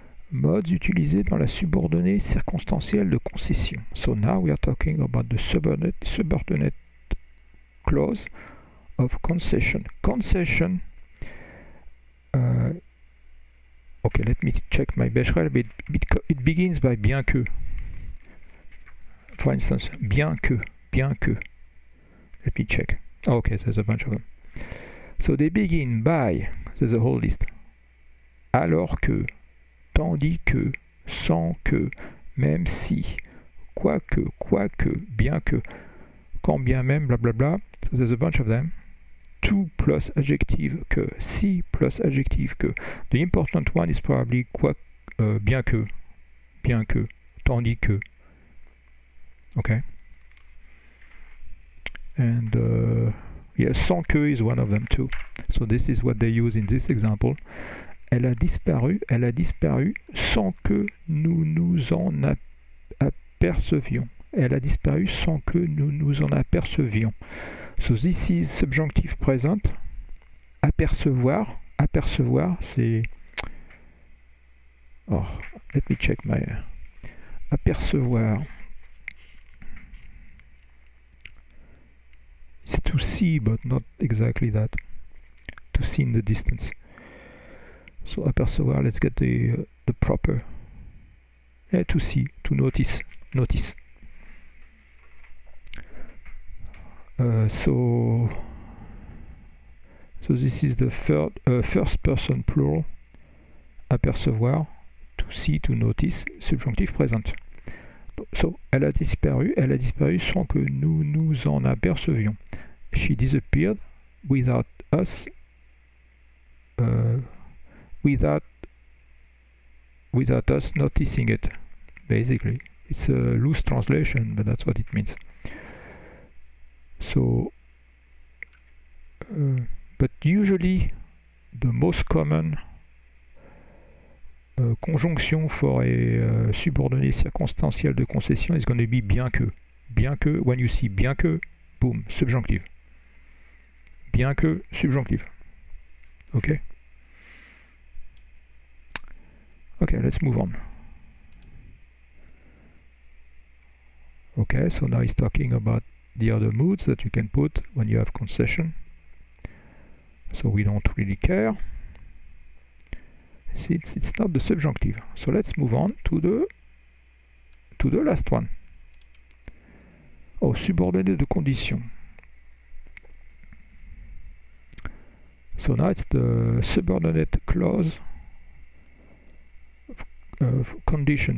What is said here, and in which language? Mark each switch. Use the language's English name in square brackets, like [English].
[French] Modes utilisés dans la subordonnée circonstancielle de concession. [English] So now we are talking about the subordinate clause of concession. Concession. Okay, let me check my Bescherelle. It begins by bien que. For instance, bien que. Let me check. Oh, okay, there's a bunch of them. So they begin by, there's a whole list. [French] Alors que, tandis que, sans que, même si, quoique, bien que, quand bien même, blablabla. [English] So there's a bunch of them. To plus adjective que, si plus adjective que. The important one is probably bien que, tandis que. Okay. And yes, sans que is one of them too. So this is what they use in this example. [French] Elle a disparu sans que nous nous en apercevions. Elle a disparu sans que nous nous en apercevions. [English] So this is subjunctive present. Apercevoir, [French] c'est... [English] Oh, let me check my... Apercevoir. It's to see, but not exactly that. To see in the distance. So apercevoir, let's get the proper. To see, to notice. So this is the first person plural. Apercevoir, to see, to notice, subjunctif present. [French] So, elle a disparu sans que nous nous en apercevions. [English] She disappeared without us, without us noticing it. Basically, it's a loose translation, but that's what it means. So, but usually the most common conjonction for a [French] subordonnée circonstancielle de concession [English] is going to be bien que. Bien que, when you see bien que, boom, subjunctive. Bien que, subjunctive. Okay? Okay, let's move on. Okay, so now he's talking about the other moods that you can put when you have concession. So we don't really care. Since it's not the subjunctive. So let's move on to the last one. [French] Oh, subordonnée de condition. [English] So now it's the subordinate clause of condition.